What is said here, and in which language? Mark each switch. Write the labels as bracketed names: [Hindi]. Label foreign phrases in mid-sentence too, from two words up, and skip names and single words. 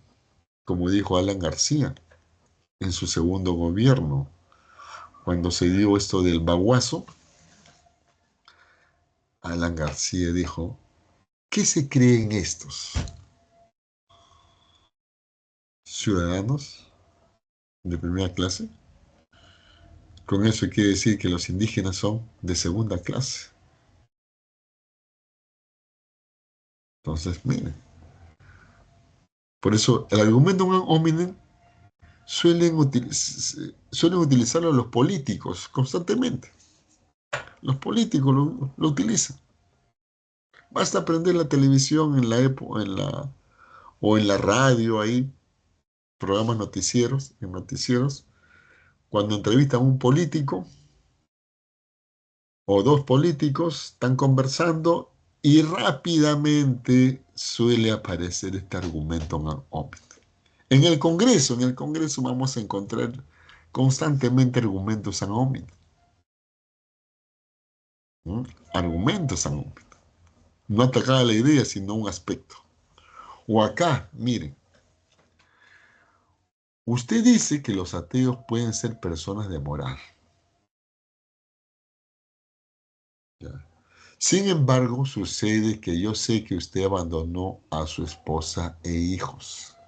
[Spanish] Como dijo Alan García en su segundo gobierno, cuando se dio esto del baguazo, Alan García dijo, ¿qué se creen estos ciudadanos de primera clase? Con eso quiere decir que los indígenas son de segunda clase. Entonces, miren, por eso el argumento [Latin] ad hominem [Spanish] suelen utilizarlo los políticos constantemente. Los políticos lo utilizan. Basta prender la televisión o en la radio, ahí, programas noticieros, cuando entrevistan a un político o dos políticos, están conversando y rápidamente suele aparecer este argumento [Latin] ad hominem. [Spanish] En el Congreso vamos a encontrar constantemente argumentos [Latin] ad hominem. [Spanish] ¿Mm? Argumentos [Latin] ad hominem. [Spanish] No atacar a la idea, sino un aspecto. O acá, miren, usted dice que los ateos pueden ser personas de moral. ¿Ya? Sin embargo, sucede que yo sé que usted abandonó a su esposa e hijos.